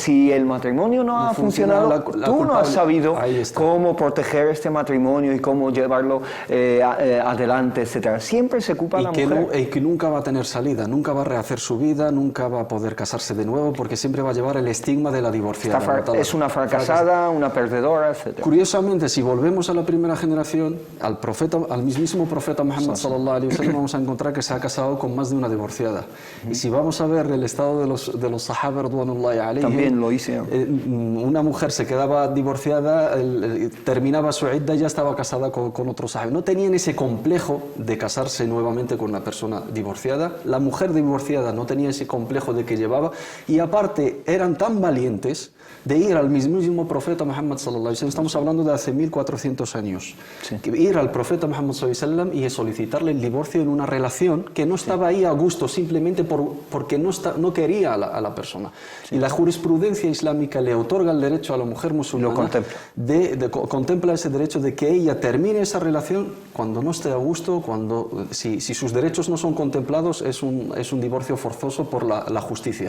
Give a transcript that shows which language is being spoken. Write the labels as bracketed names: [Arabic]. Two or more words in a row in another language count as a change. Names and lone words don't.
[Spanish] Si el matrimonio no ha funcionado, tú no has sabido cómo proteger este matrimonio y cómo llevarlo adelante, etc. Siempre se culpa a la mujer. Y que nunca va a tener salida, nunca va a rehacer su vida, nunca va a poder casarse de nuevo, porque siempre va a llevar el estigma de la divorciada. Es una fracasada, una perdedora, etc. Curiosamente, si volvemos a la primera generación, al mismísimo profeta Muhammad [Arabic] صلى الله عليه وسلم, [Spanish] vamos a encontrar que se ha casado con más de una divorciada. Y si vamos a ver el estado de los sahaba [Arabic] رضوان الله عليهم, [Spanish] también lo hice. Una mujer se quedaba divorciada, terminaba su idda y ya estaba casada con otro sahaba. No tenían ese complejo de casarse nuevamente con una persona divorciada. La mujer divorciada no tenía ese complejo de que llevaba, y aparte eran tan valientes de ir al mismísimo profeta Muhammad [Arabic] صلى الله عليه وسلم. [Spanish] Estamos hablando de hace 1400 años. Sí. Ir al profeta Muhammad [Arabic] صلى الله عليه وسلم [Spanish] y solicitarle el divorcio en una relación que no estaba ahí a gusto, simplemente porque no quería a la persona. Sí. Y la jurisprudencia islámica le otorga el derecho a la mujer musulmana, contempla ese derecho de que ella termine esa relación cuando no esté a gusto, si sus derechos no son contemplados, es un divorcio forzoso por la justicia.